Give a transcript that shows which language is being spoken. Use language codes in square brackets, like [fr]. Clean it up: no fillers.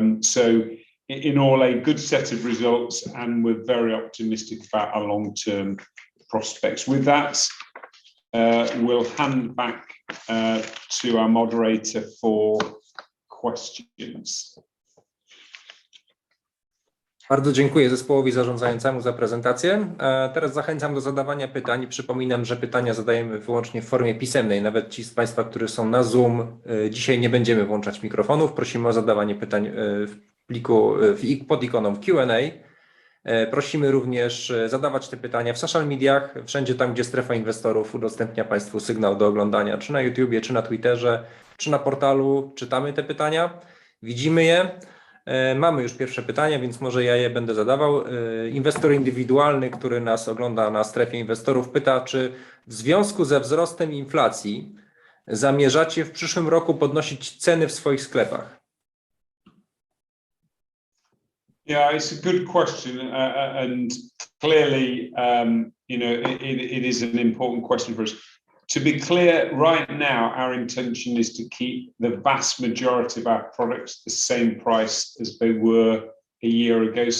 [en] So in all, a good set of results, and we're very optimistic about our long-term prospects. With that, we'll hand back to our moderator for questions. [pl] Bardzo dziękuję zespołowi zarządzającemu za prezentację. Teraz zachęcam do zadawania pytań. Przypominam, że pytania zadajemy wyłącznie w formie pisemnej. Nawet ci z Państwa, którzy są na Zoom, dzisiaj nie będziemy włączać mikrofonów. Prosimy o zadawanie pytań w pliku pod ikoną Q&A. Prosimy również zadawać te pytania w social mediach, wszędzie tam, gdzie Strefa Inwestorów udostępnia Państwu sygnał do oglądania, czy na YouTubie, czy na Twitterze, czy na portalu. Czytamy te pytania, widzimy je. Mamy już pierwsze pytania, więc może ja je będę zadawał. Inwestor indywidualny, który nas ogląda na strefie inwestorów, pyta, czy w związku ze wzrostem inflacji zamierzacie w przyszłym roku podnosić ceny w swoich sklepach? [en] Yeah, it's a good question, and clearly, it is an important question for us. To be clear, right now, our intention is to keep the vast majority of our products the same price as they were a year ago.